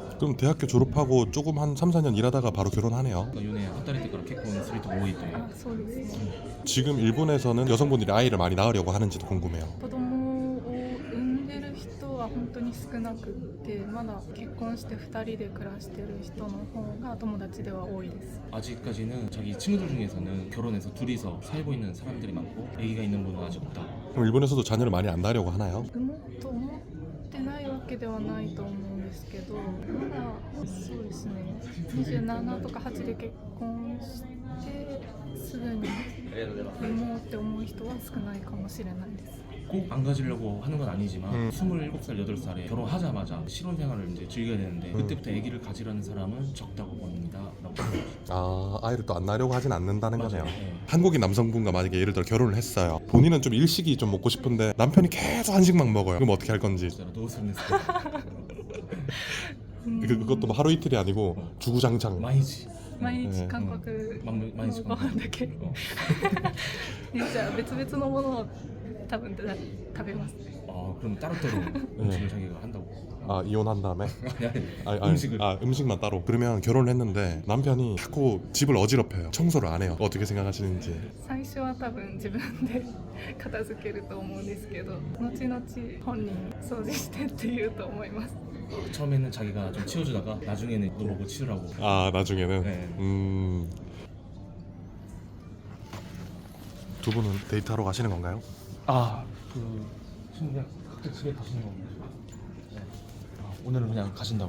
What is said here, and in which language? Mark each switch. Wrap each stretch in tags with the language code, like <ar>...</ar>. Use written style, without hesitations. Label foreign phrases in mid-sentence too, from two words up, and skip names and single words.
<ko>그럼 대학교 졸업하고 조금 한 3, 4년 일하다가 바로 결혼하네요.</ko> <ja>4 年働いてから結婚する人が多いという。あ、そうですね。</ja> <ko>지금 일본에서는 여성분들이 아이를 많이 낳으려고 하는지도 궁금해요.</ko> <ja>子供を産んでる人は本当に少なくってまだ結婚して2人で暮らしてる人の方が友達では多いです。</ja> <ko>아직까지는 자기 친구들 중에서는 결혼해서 둘이서 살고 있는 사람들이 많고 아기가 있는 분은 아직 없다. 그럼 일본에서도 자녀를 많이 안 낳으려고 하나요?</ko> <ja>産もうと思ってないわけではないと思うんですけど、まだそうですね。27とか8で結婚してすぐに産もうって思う人は少ないかもしれないです。</ja> <ko>꼭 안 가지려고 하는 건 아니지만 27살, 8살에 결혼하자마자 신혼생활을 이제 즐겨야 되는데 그때부터 아기를 가지려는 사람은 적다고 봅니다. 아 아이를 또 안 낳으려고 하진 않는다는 거네요. 네. 한국인 남성분과 만약에 예를 들어 결혼을 했어요. 본인은 좀 일식이 좀 먹고 싶은데 남편이 계속 한식만 먹어요. 그럼 어떻게 할 건지.</ko> <ja>どうするんですか?</ja> <ko>그것도 뭐 하루 이틀이 아니고 주구장창.</ko> <ja>毎日毎日韓国の毎日ご飯だけじゃあ別々のものを多分食べますね。</ja> <ko>그럼 따로따로 음식을 자기가 한다고. 아 이혼한 다음에? 아니, 음식을. 음식만 따로. 그러면 결혼을 했는데 남편이 자꾸 집을 어지럽혀요. 청소를 안 해요. 어떻게 생각하시는지.</ko> <ja>最初は多分自分で片付けると思うんですけど後々本人掃除してって言うと思います。</ja> <ko>처음에는 자기가 좀 치워주다가 나중에는 너 보고 치우라고. 아 나중에는. 네. 두 분은 데이트하러 가시는 건가요? 지금 그냥 각자 집에 가시는 겁니다. 네. 오늘은 그냥 가신다고.</ko>